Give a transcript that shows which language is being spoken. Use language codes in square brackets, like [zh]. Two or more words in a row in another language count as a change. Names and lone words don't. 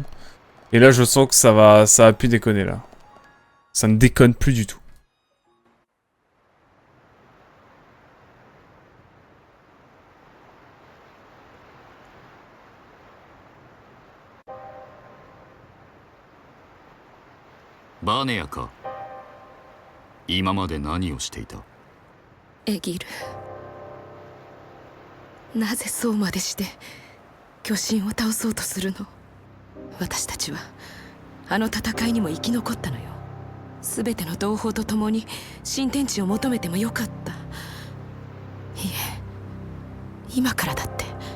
[fr] Et là, je sens que ça va plus déconner, là. Ça ne déconne plus du tout. Baneaka, [ja] 今まで何をしていた？エギル、なぜそうまでして巨神を倒そうとするの？私たちはあの戦いにも生き残ったのよ。全ての同胞と共に新天地を求めてもよかった。いえ、今からだって。